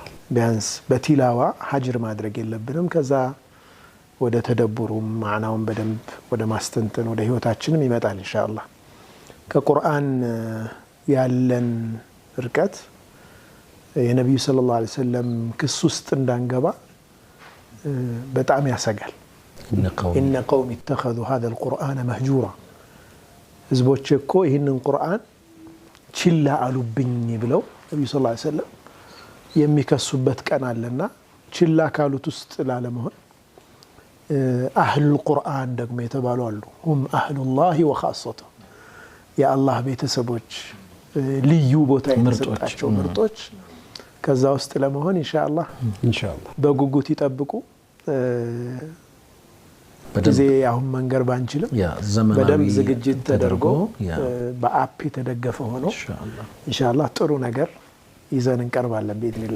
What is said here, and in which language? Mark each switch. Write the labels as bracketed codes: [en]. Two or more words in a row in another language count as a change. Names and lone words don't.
[am] ቢያንስ በቲላዋ ሀጅር ማድረግ የለብንም ከዛ ወደ ተደብሩም ማዕናውን በደንብ ወደ ማስተንተን ወደ ህይወታችንም ይመጣል ኢንሻአላህ ከቁርአን ያለን ርቀት የነብዩ ሰለላሁ ዐለይሂ ወሰለም ክስ ውስጥ እንዳንገባ በጣም ያሰጋል [ar] إن قوم اتخذوا هذا القرآن مهجورا [am] ህዝቦች እኮ ይህንን ቁርአን ችላ አሉብኝ ብለው ነብዩ ሰለላሁ ዐለይሂ ወሰለም የሚከሱበት ቀን አለና ችላ ካሉት ውስጥ ላለመሆን አህሉል ቁርአን ደግሞ የተባሉ አሉ [ar] هم أهل الله وخاصته [am] የአላህ ቤተሰቦች ልዩ ቦታ የተሰጣቸው ምርጦች ከዛ ውስጥ ለመሆን ኢንሻአላህ በጉጉት ይጠብቁ በዚህ አሁን መንገር ባንችልም በደንብ ዝግጅት ተደርጎ በአፕ የተደገፈ ሆኖ ኢንሻአላህ ጥሩ ነገር ይዘን እንቀርባለን በኢድኒላህ